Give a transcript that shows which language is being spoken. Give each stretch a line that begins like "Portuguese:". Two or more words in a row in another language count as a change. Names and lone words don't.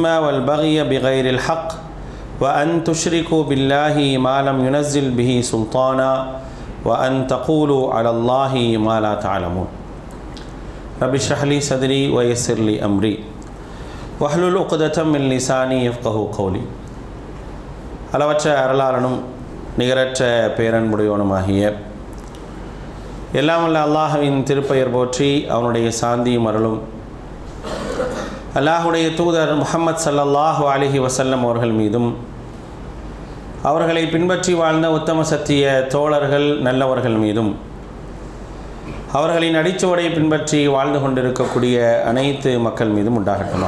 Arabic: والبغي بغير الحق وأن تشركوا بالله ما لم ينزل به سلطانا وأن تقولوا على الله ما لا تعلمون رب اشرح لي صدري ويسر لي أمري واحلل عقدة من لساني يفقهوا قولي
Tamil: அளவற்ற அருளாளனும் நிகரற்ற பேரன்புடையவனுமாகிய எல்லாம் வல்ல அல்லாஹ்வின் திருப்பெயர் போற்றி அவனுடைய சாந்தியும் அருளும் அல்லாஹுடைய தூதர் முஹம்மது ஸல்லல்லாஹு அலைஹி வஸல்லம் அவர்கள் மீதும் அவர்களை பின்பற்றி வாழ்ந்த உத்தம சத்திய தோழர்கள் நல்லவர்கள் மீதும் அவர்களின் அடிச்சுவடை பின்பற்றி வாழ்ந்து கொண்டிருக்கக்கூடிய அனைத்து மக்கள் மீதும் உண்டாகட்டுமாக.